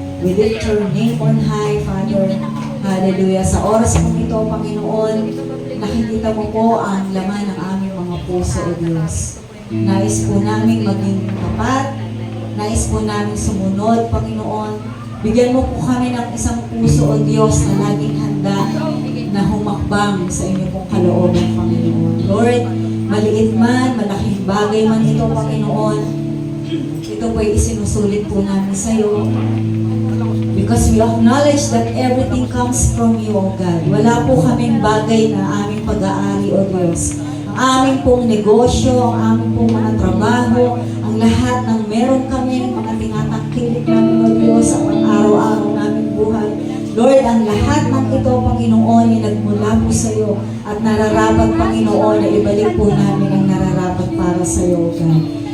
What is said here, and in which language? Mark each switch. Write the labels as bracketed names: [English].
[English] We lift your name on high, Father. Hallelujah. [Filipino] Sa oras po ito, Panginoon, nakikita mo po ang laman ng aming mga puso, O Diyos. Nais po namin maging tapat. Nais po namin sumunod, Panginoon. Bigyan mo po kami ng isang puso, O Diyos, na laging handa na humakbang sa inyo pong kalooban, Panginoon. Lord, maliit man, malaking bagay man ito, Panginoon, ito po ay isinusulit po namin sa iyo. [English] Because we acknowledge that everything comes from you, O God. [Filipino] Wala po kaming bagay na aming pag-aari, O Diyos. Ang aming pong negosyo, ang aming pong mga trabaho, ang lahat ng meron kami, mga tinatangkilik namin, O Diyos, sa pang-araw-araw namin buhay. Lord, ang lahat ng ito, Panginoon, ay nagmula po sa iyo at nararapat, Panginoon, na ibalik po namin ang nararapat para sa iyo, O God.